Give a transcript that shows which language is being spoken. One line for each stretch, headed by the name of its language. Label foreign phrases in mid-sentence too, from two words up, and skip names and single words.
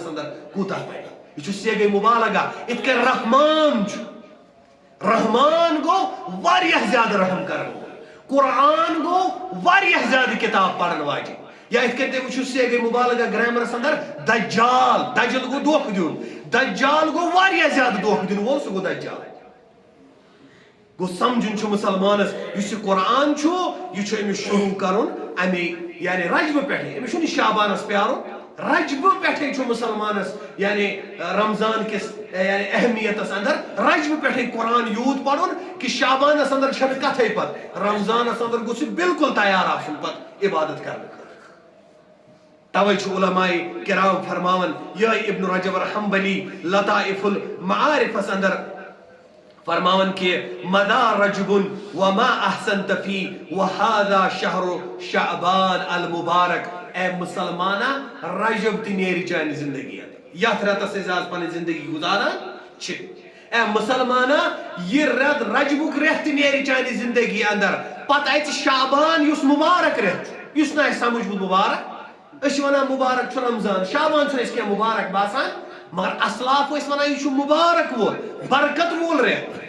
Kashmiri: اندر کوٗتاہ پرِ یہ چھُ سیگے مبالغہ یِتھ کٔنۍ رحمان چھُ رحمان گوٚو واریاہ زیادٕ رحم کرن قرآن گو واریاہ زیادٕ کتاب پرن واجیٚنۍ یا یِتھ کٔنۍ تُہۍ وٕچھِو سیگے مبالغہ گرامرس اندر دجال دجل گوٚو دھوکہٕ دیُن دجال گوٚو واریاہ زیادٕ دھوکہٕ دِنہٕ وول سُہ گوٚو دجال گوٚو سمجھُن چھُ مسلمانس یُس یہِ قرآن چھُ یہِ چھُ أمِس شروع کرُن امے یعنی رجبہٕ پٮ۪ٹھٕے أمِس چھُنہٕ شعبانس پیارُن رجبہٕ پٮ۪ٹھٕے چھُ مسلمانس یعنی رمضان کِس یعنی اہمیتس اندر رجبہٕ پٮ۪ٹھٕے قرآن یوٗت پرُن کہ شعبانس اندر چھنہٕ کتھے پتہٕ رمضانس اندر گوٚژھ یہِ بالکل تیار آسُن پتہٕ عبادت کرنہٕ خٲطرٕ توے چھُ علماء کرام فرماون یہے ابن رجب الحنبلی لطائف المعارفس اندر فرماون کہ
Arabic: مدا رجب وما احسنت فی وهذا شہر شعبان المبارک
Kashmiri: اے مسلمانہ رجب تہِ نیرِ چانہِ زندگی یتھ رٮ۪تس أسۍ آز پنٕنۍ زندگی گزاران چھِ اے مسلمانہ یہ رٮ۪تھ رجبُک رٮ۪تھ تہِ نیرِ چانہِ زندگی اندر پتہٕ اَژِ شعبان یُس مُبارک رٮ۪تھ یُس نہٕ اَسہِ سمجھ مُبارک أسۍ چھِ ونان مُبارک چھُ رمضان شعبان چھُنہٕ اَسہِ کینٛہہ مُبارک باسان مگر اسلاف ٲسۍ ونان یہِ چھُ مُبارک وول برکت وول رٮ۪تھ